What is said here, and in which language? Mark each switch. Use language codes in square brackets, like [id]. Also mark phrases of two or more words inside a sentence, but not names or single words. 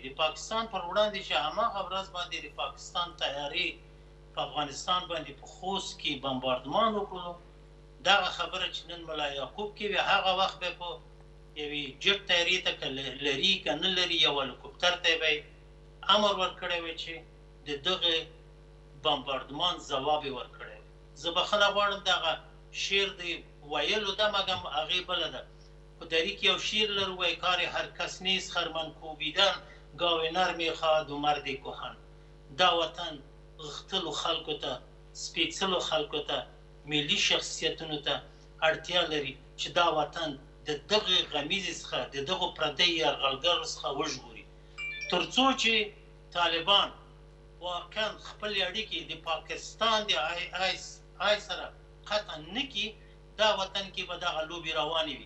[ps] د پاکستان پر وړاندې چې هماغه ورځ باندې د پاکستان تیارې په افغانستان باندې په خوست کې بمباردمان وکړو، دغه خبره چې نن ملا یعقوب کوي، هغه وخت به په یوې جټ تیارې ته که لري که نه لري، یو هلیکوپټر ته به امر ورکړی وی چې د دغه بمباردمان ځواب یې ورکړی وی. زه بخښنه غواړم دغه شعر د ویلو ده، مګر هغې بله ده. په دري کې یو شعر لرو، وایي [fa] کار هر کس نیست خرمن کوبیدن، گاو نر میخواهد و مرد کهن. [ps] دا وطن غښتلو خلکو ته، سپېڅلو خلکو ته، ملي شخصیتونو ته اړتیا لري چې دا وطن د دغه غمیزې څخه، د دغو پردیو یرغلګرو څخه وژغوري. تر څو چې طالبان واقعا خپلې اړیکې د پاکستان د آی سره قطع نه کړي، دا وطن کې به دغه لوبې روانې وي.